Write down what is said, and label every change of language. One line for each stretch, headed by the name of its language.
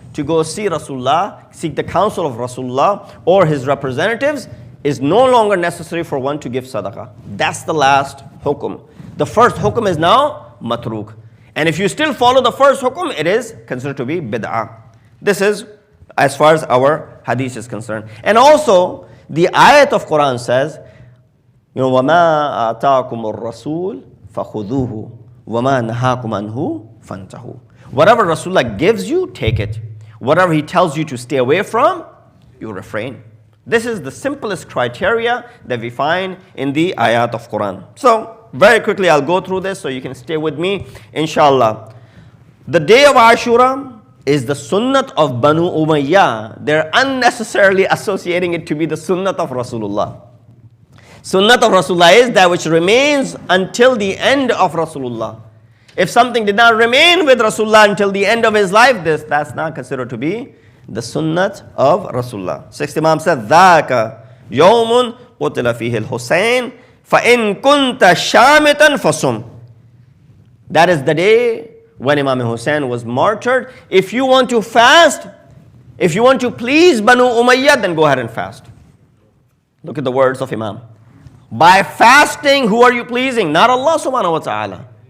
English: to go see Rasulullah, seek the counsel of Rasulullah or his representatives, is no longer necessary for one to give sadaqah. That's the last hukum. The first hukum is now matruk. And if you still follow the first hukum, it is considered to be bid'ah. This is as far as our hadith is concerned. And also, the ayat of Quran says,
Arabic: وَمَا آتَاكُمُ الرَّسُولُ فَخُذُوهُ وَمَا نَهَاكُمْ عَنْهُ فَانْتَهُوا.
English: Whatever Rasulullah gives you, take it. Whatever he tells you to stay away from, you refrain. This is the simplest criteria that we find in the ayat of Quran. So, very quickly I'll go through this so you can stay with me, inshallah. The day of Ashura is the sunnat of Banu Umayyah. They're unnecessarily associating it to be the sunnat of Rasulullah. Sunnat of Rasulullah is that which remains until the end of Rasulullah. If something did not remain with Rasulullah until the end of his life, that's not considered to be the sunnat of Rasulullah. Sixth Imam said,
Arabic: ذَاكَ يَوْمٌ قُتِلَ فِيهِ الْحُسَيْنِ فَإِن كُنْتَ شَامِتًا فَصُمْ.
English: That is the day when Imam Hussein was martyred. If you want to fast, if you want to please Banu Umayyah, then go ahead and fast. Look at the words of Imam. By fasting, who are you pleasing? Not Allah subhanahu wa ta'ala.